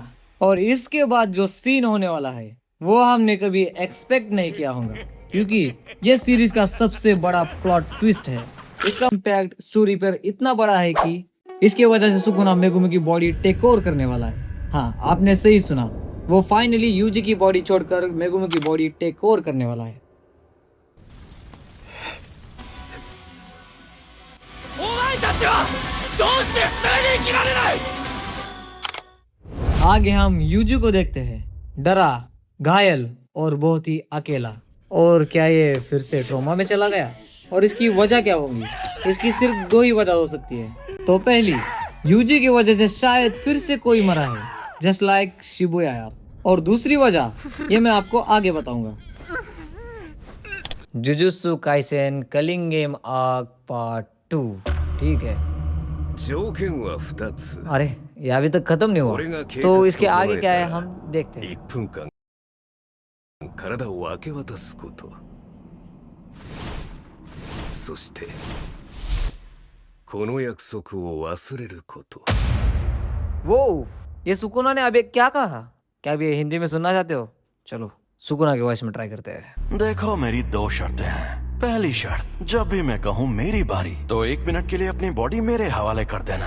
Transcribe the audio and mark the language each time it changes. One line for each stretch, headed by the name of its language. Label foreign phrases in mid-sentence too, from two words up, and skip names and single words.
Hindi: और इसके बाद जो सीन होने वाला है वो हमने कभी एक्सपेक्ट नहीं किया होगा, क्योंकि ये सीरीज का सबसे बड़ा
English: plot twist
Hindi: है। इसका इम्पैक्ट स्टोरी पर इतना बड़ा है कि इसके वजह से सुकुना मेगुमी की बॉडी
English: take over
Hindi: करने वाला है। हाँ, आपने सही सुना, वो फाइनली यूजी की बॉडी छोड़कर मेगुमी की बॉडी
English: take over
Hindi: करने वाला है।
Japanese: お前たちはどうして普通に生きられない
Hindi: आगे हम यूजू को देखते हैं, डरा, घायल और बहुत ही अकेला। और क्या ये फिर से ट्रॉमा में चला गया? और इसकी वजह क्या होगी? इसकी सिर्फ दो ही वजह हो सकती है। तो पहली, यूजी की वजह से शायद फिर से कोई मरा है,
English: just like Shibuya
Hindi: यार। और दूसरी वजह ये मैं आपको आगे बताऊंगा। जुजुत्सु काइसेन कलिंग गेम आर्क पार्ट 2, ठीक है।
Japanese: 条件は2つ
Hindi: अरे ये अभी तक खत्म नहीं हुआ, तो इसके आगे क्या है हम देखते हैं।
Japanese: 1分間体を明け渡すことそしてこの約束を忘れること
Hindi: वो ये सुकुना ने अभी क्या कहा? क्या अभी हिंदी में सुनना चाहते हो? चलो सुकुना की वॉइस में ट्राई करते हैं। देखो मेरी 2 शर्तें हैं। पहली शर्त, जब भी मैं कहूँ मेरी बारी तो 1 मिनट के लिए अपनी बॉडी मेरे हवाले कर देना।